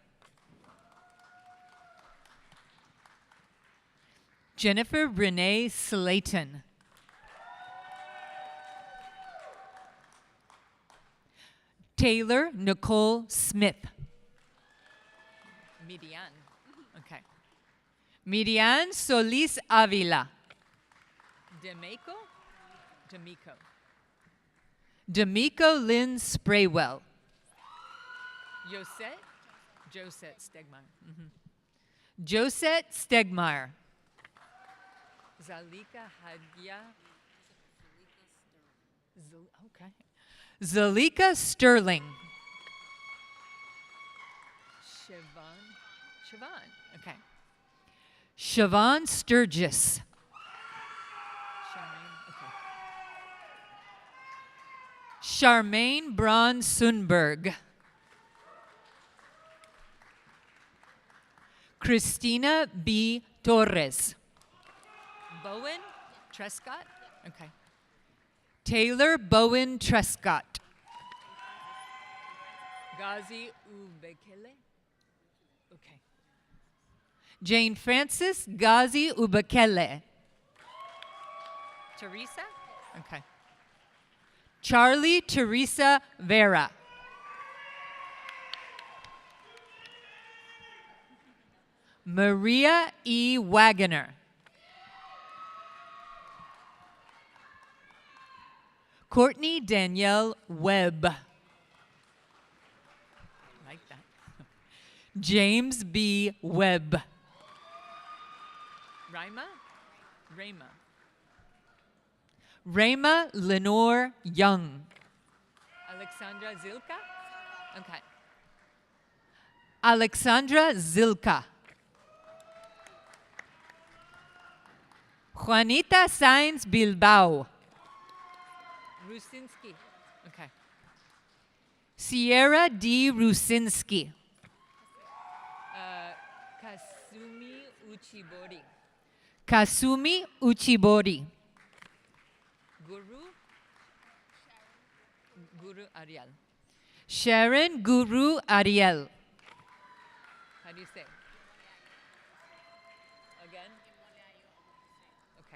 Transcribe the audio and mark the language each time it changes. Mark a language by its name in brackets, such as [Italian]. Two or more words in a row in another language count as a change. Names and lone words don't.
[English] Jennifer Renee Slayton. Taylor Nicole Smith. Midian. Okay. Midian Solis Avila. D'Amico Lynn Spraywell. Josette Stegmeyer. Josette Stegmeyer. Zalika Hagia. Okay. Zalika Sterling. Siobhan. Okay. Siobhan Sturgis. Charmaine Braun Sundberg. Christina B. Torres. Bowen Trescott? Okay. Taylor Bowen Trescott. Gazi Ubekele? Okay. Jane Frances Gazi Ubekele. Teresa? Okay. Charlie Teresa Vera. Maria E. Wagoner. Courtney Danielle Webb. Like that. James B. Webb. Rayma. Rayma Lenore Young. Alexandra Zilka? Okay. Alexandra Zilka. Juanita Sainz Bilbao. Rusinski. Okay. Sierra D. Rusinski. Kasumi Uchibori. Kasumi Uchibori. Guru Ariel. Sharon Guru Ariel. How do you say? Again? Okay.